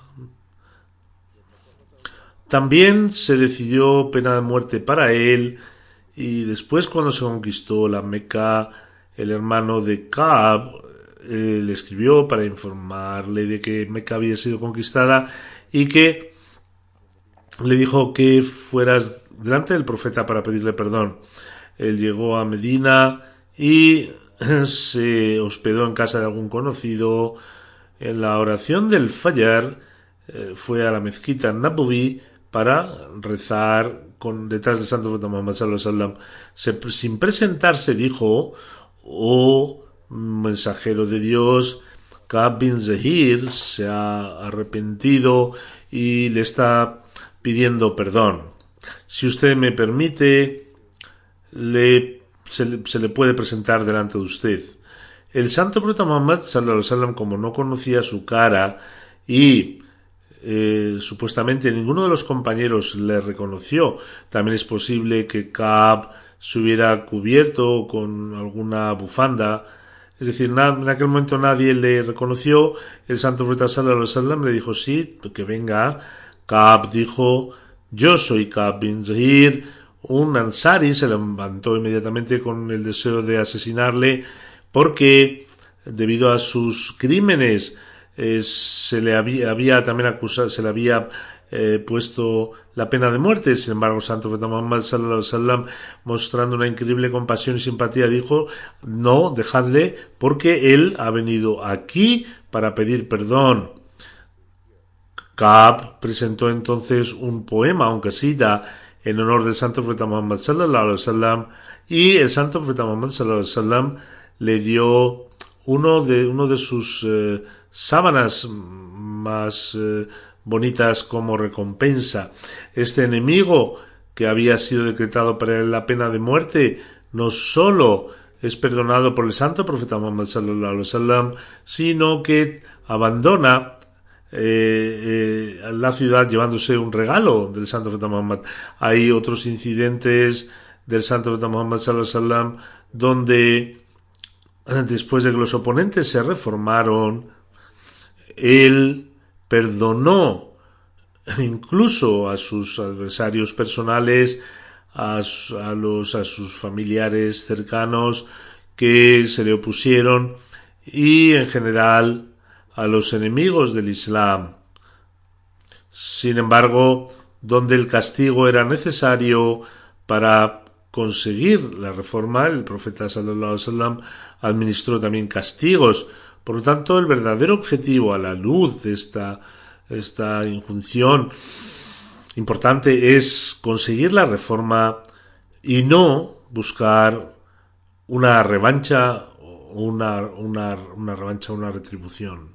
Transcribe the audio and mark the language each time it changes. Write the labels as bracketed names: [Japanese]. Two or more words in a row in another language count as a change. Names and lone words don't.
[Spanish] También se decidió pena de muerte para él, y después, cuando se conquistó la Meca, el hermano de Ka'b le escribió para informarle de que Meca había sido conquistada y que le dijo que fueras delante del profeta para pedirle perdón. Él llegó a Medina y se hospedó en casa de algún conocido. En la oración del Fajr fue a la mezquita Nabawi para rezar detrás del santo profeta Muhammad [Arabic] صلى الله عليه وسلم. [Spanish] Sin presentarse dijo: oh mensajero de Dios, Ka'b bin Zahir se ha arrepentido y le está pidiendo perdón. Si usted me permite, se le puede presentar delante de usted. El santo profeta Muhammad [Arabic] صلى الله عليه وسلم, [Spanish] como no conocía su cara y supuestamente ninguno de los compañeros le reconoció, también es posible que Ka'b se hubiera cubierto con alguna bufanda, es decir, en aquel momento nadie le reconoció. El santo profeta [Arabic] صلى الله عليه وسلم [Spanish] le dijo sí, que venga. Ka'b dijo: yo soy Ka'b bin Zahir, un ansari. Se levantó inmediatamente con el deseo de asesinarle, porque debido a sus crímenes se le había también acusado, se le había puesto la pena de muerte. Sin embargo, el santo profeta Muhammad [Arabic] صلى الله عليه وسلم, [Spanish] mostrando una increíble compasión y simpatía, dijo: no, dejadle, porque él ha venido aquí para pedir perdón. Ka'b presentó entonces un poema, un qasida, en honor del santo profeta Muhammad [Arabic] صلى الله عليه وسلم, [Spanish] y el santo profeta Muhammad [Arabic] صلى الله عليه وسلم [Spanish] le dio uno de sus sábanas más bonitas como recompensa. Este enemigo que había sido decretado para él la pena de muerte no solo es perdonado por el santo profeta Muhammad [Arabic] صلى الله عليه وسلم, [Spanish] sino que abandona la ciudad llevándose un regalo del santo profeta Muhammad. Hay otros incidentes del santo profeta Muhammad [Arabic] صلى الله عليه وسلم [Spanish] donde, después de que los oponentes se reformaron, él perdonó incluso a sus adversarios personales, a sus familiares cercanos que se le opusieron, y en general a los enemigos del Islam. Sin embargo, donde el castigo era necesario para conseguir la reforma, el profeta [Arabic] صلى الله عليه وسلم [Spanish] administró también castigos. Por lo tanto, el verdadero objetivo, a la luz de esta injunción importante, es conseguir la reforma y no buscar una revancha o una retribución.